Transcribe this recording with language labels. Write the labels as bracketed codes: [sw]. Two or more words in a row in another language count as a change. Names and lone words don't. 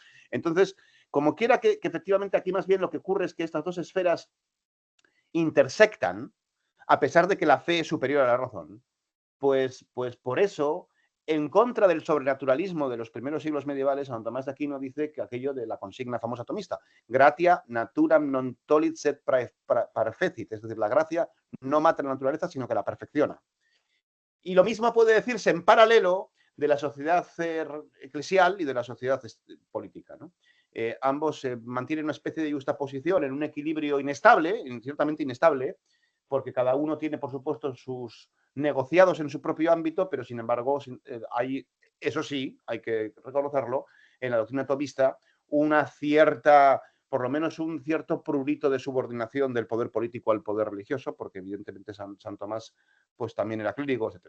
[es] Entonces, como quiera que efectivamente aquí más bien lo que ocurre es que estas dos esferas intersectan, a pesar de que la fe es superior a la razón. Pues por eso en contra del sobrenaturalismo de los primeros siglos medievales, Santo Tomás de Aquino dice que aquello de la consigna famosa tomista, [la] gratia naturam non tolit sed perfecit, [es] es decir, la gracia no mata la naturaleza, sino que la perfecciona. Y lo mismo puede decirse en paralelo de la sociedad eclesial y de la sociedad política, ¿no? Ambos mantienen una especie de justaposición en un equilibrio inestable, ciertamente inestable, porque cada uno tiene, por supuesto, sus negociados en su propio ámbito, pero sin embargo hay, eso sí, hay que reconocerlo, en la doctrina tomista una cierta, por lo menos un cierto prurito de subordinación del poder político al poder religioso, porque evidentemente San Tomás pues también era clérigo, etc.